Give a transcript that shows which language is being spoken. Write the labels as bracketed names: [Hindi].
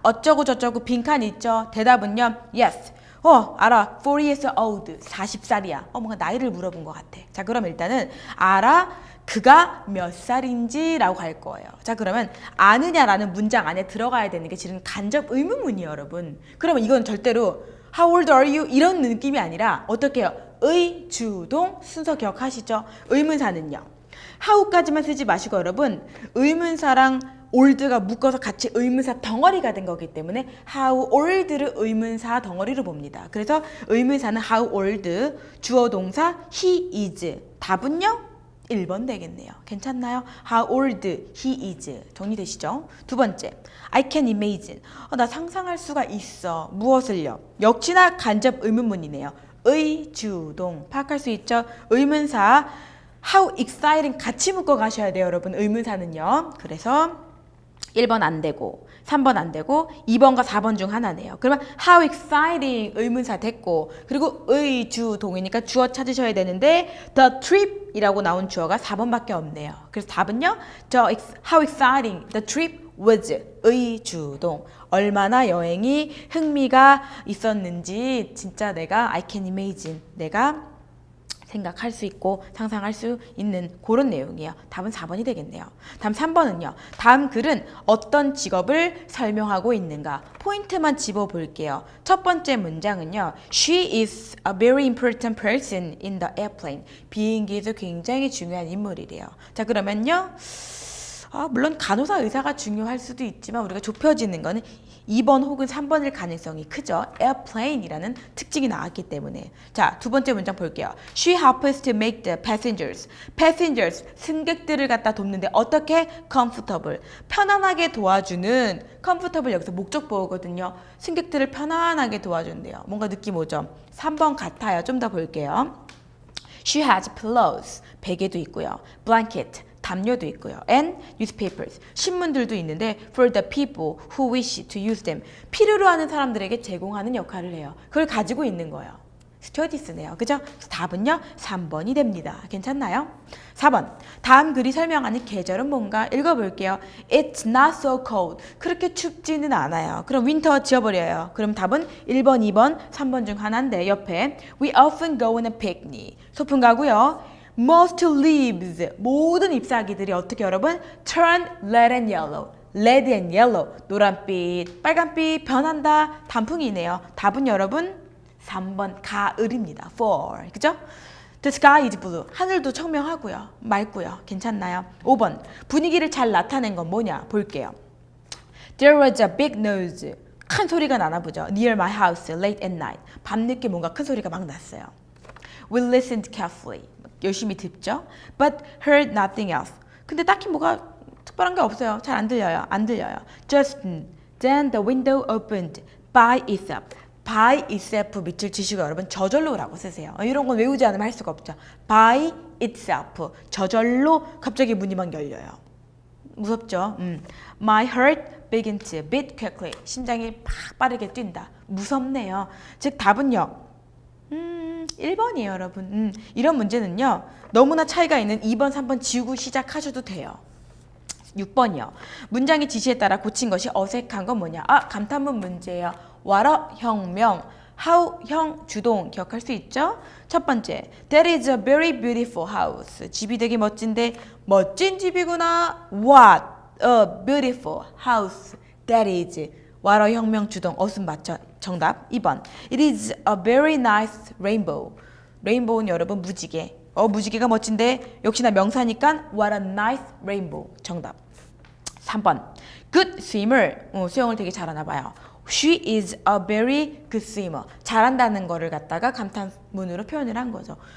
[Korean] 어쩌고 저쩌고 빈칸 있죠? 대답은요. Yes. 알아. [English] 4 years old. [Korean] 40살이야. 뭔가 나이를 물어본 것 같아. 자, 그럼 일단은 알아. 그가 몇 살인지 라고 할 거예요. 자, 그러면 아느냐라는 문장 안에 들어가야 되는 게 지금 간접 의문문이에요, 여러분. 그러면 이건 절대로 [English] How old are you? [Korean] 이런 느낌이 아니라 어떻게 해요? 의, 주동, 순서 기억하시죠? 의문사는요. how까지만 쓰지 마시고 여러분 의문사랑 old가 묶어서 같이 의문사 덩어리가 된 거기 때문에 how old를 의문사 덩어리로 봅니다. 그래서 의문사는 how old, 주어 동사 he is. 답은요? 1번 되겠네요. 괜찮나요? [English] How old he is. [Korean] 정리되시죠? 두 번째, [English] I can imagine. [Korean] 나 상상할 수가 있어. 무엇을요? 역시나 간접 의문문이네요. 의, 주동. 파악할 수 있죠? 의문사 [English] how exciting [Korean] 같이 묶어 가셔야 돼요, 여러분. 의문사는요. 그래서 1번 안 되고 3번 안 되고 2번과 4번 중 하나네요. 그러면 [English] how exciting [Korean] 의문사 됐고 그리고 의, 주, 동이니까 주어 찾으셔야 되는데 the trip 이라고 나온 주어가 4번밖에 없네요. 그래서 답은요. [English] how exciting the trip was [Korean] 의, 주, 동. 얼마나 여행이 흥미가 있었는지 진짜 내가 [English] I can imagine [Korean] 내가 생각할 수 있고 상상할 수 있는 그런 내용이에요. 답은 4번이 되겠네요. 다음 3번은요. 다음 글은 어떤 직업을 설명하고 있는가? 포인트만 집어볼게요. 첫 번째 문장은요. [English] She is a very important person in the airplane. [Korean] 비행기에서 굉장히 중요한 인물이래요. 자, 그러면요. 물론 간호사 의사가 중요할 수도 있지만 우리가 좁혀지는 거는 2번 혹은 3번일 가능성이 크죠. airplane이라는 특징이 나왔기 때문에. 자, 두 번째 문장 볼게요. [English] She helps to make the passengers, [Korean] 승객들을 갖다 돕는데 어떻게? comfortable, 편안하게 도와주는 comfortable 여기서 목적 보호거든요. 승객들을 편안하게 도와준대요. 뭔가 느낌 오죠? 3번 같아요. 좀 더 볼게요. [English] She has pillows, [Korean] 베개도 있고요. blanket, 담요도 있고요. [English] And newspapers, [Korean] 신문들도 있는데 [English] for the people who wish to use them, [Korean] 필요로 하는 사람들에게 제공하는 역할을 해요. 그걸 가지고 있는 거예요. 스튜어디스네요. 그죠? 답은요. 3번이 됩니다. 괜찮나요? 4번. 다음 글이 설명하는 계절은 뭔가 읽어볼게요. [English] It's not so cold. [Korean] 그렇게 춥지는 않아요. 그럼 winter 지워버려요. 그럼 답은 1번, 2번, 3번 중 하나인데 옆에 [English] We often go on a picnic. [Korean] 소풍 가고요. [English] Most leaves, [Korean] 모든 잎사귀들이 어떻게 여러분? [English] Turn red and yellow. Red and yellow. [Korean] 노란빛, 빨간빛 변한다. 단풍이네요. 답은 여러분 3번 가을입니다. fall. 그죠? [English] The sky is blue. [Korean] 하늘도 청명하고요. 맑고요. 괜찮나요? 5번. 분위기를 잘 나타낸 건 뭐냐? 볼게요. [English] There was a big noise. [Korean] 큰 소리가 나나 보죠. [English] Near my house late at night. [Korean] 밤늦게 뭔가 큰 소리가 막 났어요. [English] We listened carefully. [Korean] 열심히 듣죠. [English] But heard nothing else. [Korean] 근데 딱히 뭐가 특별한 게 없어요. 잘 안 들려요. 안 들려요. [English] Just then the window opened by itself. by itself [Korean] 밑줄 치시고 여러분 저절로라고 쓰세요. 이런 건 외우지 않으면 할 수가 없죠. [English] by itself. [Korean] 저절로 갑자기 문이 막 열려요. 무섭죠? [English] My heart began to beat quickly. [Korean] 심장이 팍 빠르게 뛴다. 무섭네요. 즉 답은요. 1번이에요, 여러분. 이런 문제는요. 너무나 차이가 있는 2번, 3번 지우고 시작하셔도 돼요. 6번이요. 문장의 지시에 따라 고친 것이 어색한 건 뭐냐? 감탄문 문제예요. what 혁명, how 형 주동 기억할 수 있죠? 첫 번째, [English] that is a very beautiful house. [Korean] 집이 되게 멋진데 멋진 집이구나. [English] what a beautiful house. that is what [Korean] 혁명 주동 어순 맞죠? 정답 2번. [English] It is a very nice rainbow. [Korean] 레인보우는 여러분 무지개. 무지개가 멋진데 역시나 명사니까 [English] what a nice rainbow. [Korean] 정답. 3번. [English] Good swimmer. [Korean] 수영을 되게 잘하나 봐요. [English] She is a very good swimmer. [Korean] 잘한다는 거를 갖다가 감탄문으로 표현을 한 거죠.